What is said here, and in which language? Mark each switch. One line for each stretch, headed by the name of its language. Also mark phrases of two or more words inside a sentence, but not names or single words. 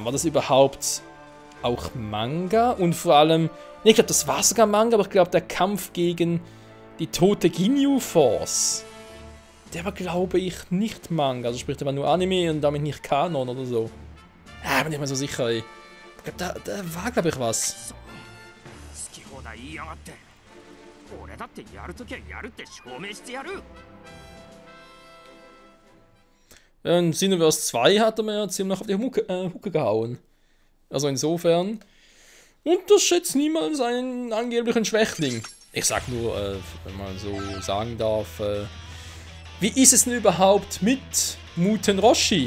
German: War das überhaupt auch Manga? Und vor allem, ne, ich glaube, das war sogar Manga, aber ich glaube, der Kampf gegen die tote Ginyu Force, der war, glaube ich, nicht Manga. Also sprich, der war nur Anime und damit nicht Kanon oder so. Ja, bin ich mir so sicher, ey. Ich glaube, da war, glaube ich, was.
Japanese: 好き放題言いやがって。俺だってやるときはやるって証明してやる。
German: In Xenoverse 2 hat er mir ja ziemlich auf die Hucke gehauen. Also insofern unterschätzt niemals einen angeblichen Schwächling. Ich sag nur, wenn man so sagen darf, wie ist es denn überhaupt mit Muten Roshi?